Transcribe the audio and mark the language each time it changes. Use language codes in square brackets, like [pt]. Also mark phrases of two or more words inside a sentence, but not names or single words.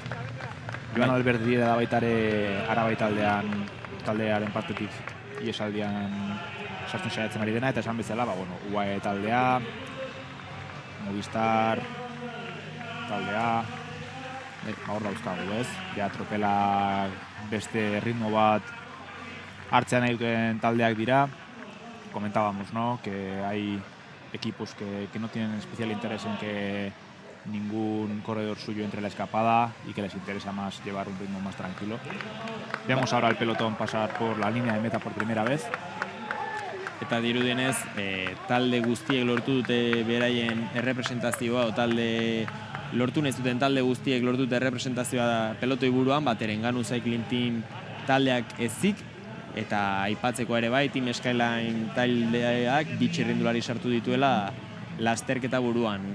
[eu] Joan Albert Riera da baitare Arabai taldearen partetik iesaldian sartzen saiatzen ari dena, eta esan bezala, UAE taldea, Movistar taldea, hor dauzkagu, ez? Ja, tropela beste ritmo bat hartzean nahi duten taldeak dira. [es] Comentábamos, ¿no?, que hay equipos que no tienen especial interés en que ningún corredor suyo entre la escapada y que les interesa más llevar un ritmo más tranquilo. Vemos ahora el pelotón pasar por la línea de meta por primera vez. [eu] Eta dirudienez, talde guztiek lortu dute beraien errepresentazioa, lortu nahi zuten talde guztiek lortu dute errepresentazioa pelotoi buruan, Erenganu Cycling Team taldeak ezik, eta aipatzeko ere bai, Team Skyline taldeak txirrindulari sartu dituela lasterketa buruan.